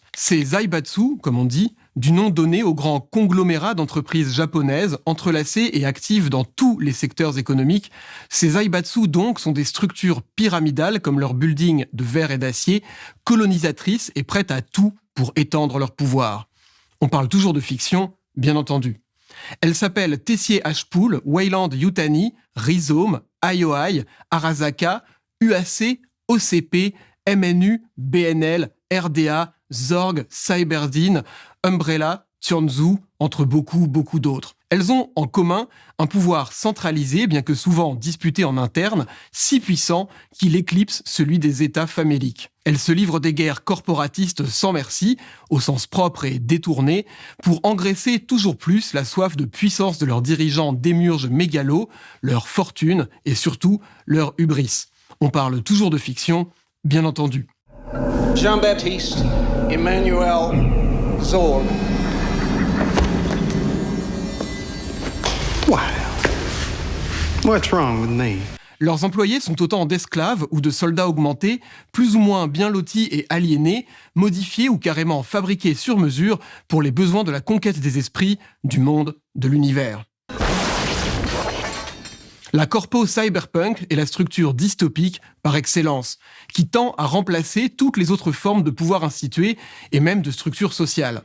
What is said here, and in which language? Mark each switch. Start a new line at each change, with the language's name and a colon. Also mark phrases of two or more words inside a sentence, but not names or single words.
French: Ces zaibatsu, comme on dit, du nom donné aux grands conglomérats d'entreprises japonaises entrelacées et actives dans tous les secteurs économiques. Ces zaibatsu donc sont des structures pyramidales comme leurs buildings de verre et d'acier, colonisatrices et prêtes à tout pour étendre leur pouvoir. On parle toujours de fiction, bien entendu. Elles s'appellent Tessier-Ashpool, Weyland-Yutani, Rhizome, IOI, Arasaka, UAC, OCP, MNU, BNL, RDA, Zorg, Cyberdine, Umbrella, Sun Tzu, entre beaucoup d'autres. Elles ont en commun un pouvoir centralisé, bien que souvent disputé en interne, si puissant qu'il éclipse celui des États faméliques. Elles se livrent des guerres corporatistes sans merci, au sens propre et détourné, pour engraisser toujours plus la soif de puissance de leurs dirigeants démiurges mégalos, leur fortune et surtout leur hubris. On parle toujours de fiction, bien entendu. Jean-Baptiste Emmanuel Zorg.
English: Wow. What's wrong with me?
French: Leurs employés sont autant d'esclaves ou de soldats augmentés, plus ou moins bien lotis et aliénés, modifiés ou carrément fabriqués sur mesure pour les besoins de la conquête des esprits, du monde, de l'univers. La corpo cyberpunk est la structure dystopique par excellence, qui tend à remplacer toutes les autres formes de pouvoir instituées et même de structures sociales.